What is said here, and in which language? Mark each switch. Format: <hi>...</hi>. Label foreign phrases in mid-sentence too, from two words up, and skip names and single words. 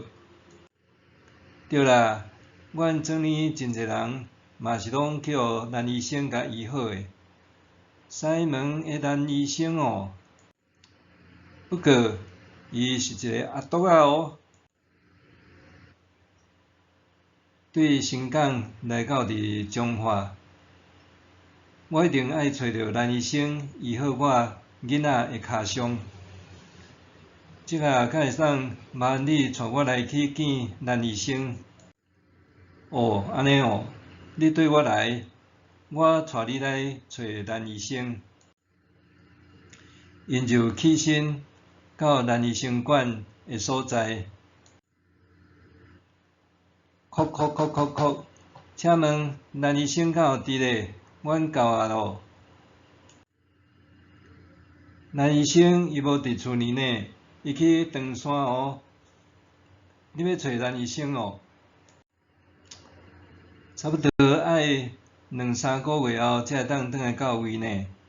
<nan>对啦，阮庄里真侪人嘛是拢去互南医生甲医好的。西门的南医生哦，不过伊是一个阿毒仔哦。对新港来到伫彰化，我一定爱找着南医生医好我囡仔的脚伤。即下敢会当麻烦你带我来去见南医生？哦，安尼哦，你对我来，我带你来找南医生。因就起身到南医生馆的所在，叩叩叩叩叩，请问南医生敢有伫咧？阮到啊咯。南医生伊无伫厝里呢，伊去长山哦。你要找南医生哦？差不多爱2、3个月后才会当转来到位呢。</nan>